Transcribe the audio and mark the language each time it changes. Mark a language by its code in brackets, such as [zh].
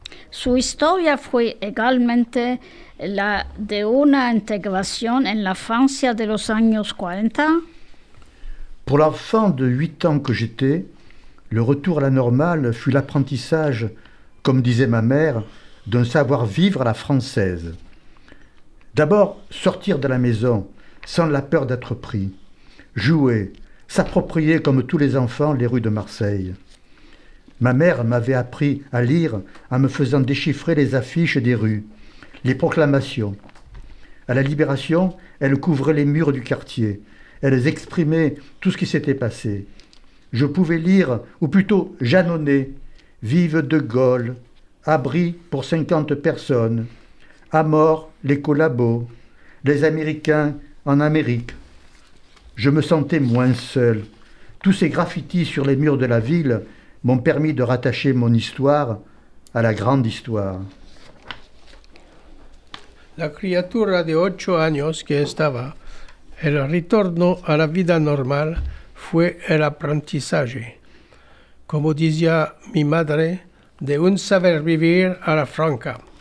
[lad] Su historia fue également la de una integración en la Francia de los años 40. [fr] Pour l'enfant de 8 ans que j'étais, le retour à la normale fut l'apprentissage, comme disait ma mère, d'un savoir-vivre à la française. D'abord, sortir de la maison, sans la peur d'être pris. Jouer, s'approprier comme tous les enfants les rues de Marseille. Ma mère m'avait appris à lire en me faisant déchiffrer les affiches des rues, les proclamations. À la Libération, elle couvrait les murs du quartier. Elles exprimaient tout ce qui s'était passé. Je pouvais lire, ou plutôt janonner, « Vive de Gaulle »,« Abri pour 50 personnes »,« À mort les collabos »,« Les Américains en Amérique ». Je me sentais moins seul. Tous ces graffitis sur les murs de la ville m'ont permis de rattacher mon histoire à la grande histoire. [lad] La criatura de 8 años que estaba, el retorno a la vida normal fue el aprendizaje, como decía mi madre, de un saber vivir a la franca.